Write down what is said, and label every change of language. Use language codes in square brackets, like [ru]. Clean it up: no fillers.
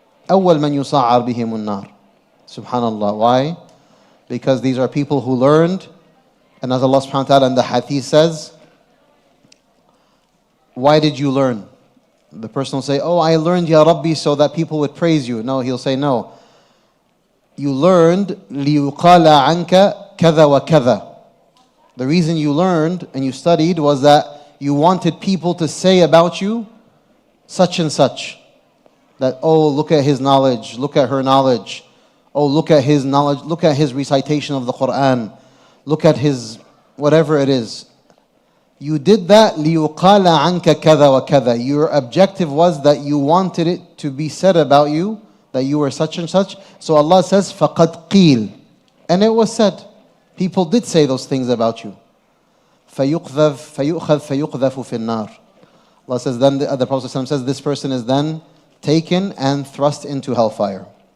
[ar] أول من يسعر بهم النار. Subhanallah. [en] Why? Because these are people who learned, and as Allah subhanahu wa ta'ala in the hadith says, why did you learn? The person will say, oh, I learned Ya Rabbi so that people would praise you. No, he'll say, no. You learned [ar] لِيُقَالَ عَنْكَ كَذَا وَكَذَا. [en] The reason you learned and you studied was that you wanted people to say about you such and such. That, oh, look at his knowledge, look at her knowledge. Oh, look at his knowledge, look at his recitation of the Quran. Look at his whatever it is. You did that [ar] لِيُقَالَ عَنْكَ كَذَا وَكَذَا. [en] Your objective was that you wanted it to be said about you that you were such and such. So Allah says, [ar] فَقَدْ قِيل. [en] And it was said. People did say those things about you. [ar] فَيُؤْخَذْ فَيُقْذَفُ فِي النَّارِ. [en] Allah says, then the Prophet says, this person is then taken and thrust into hellfire.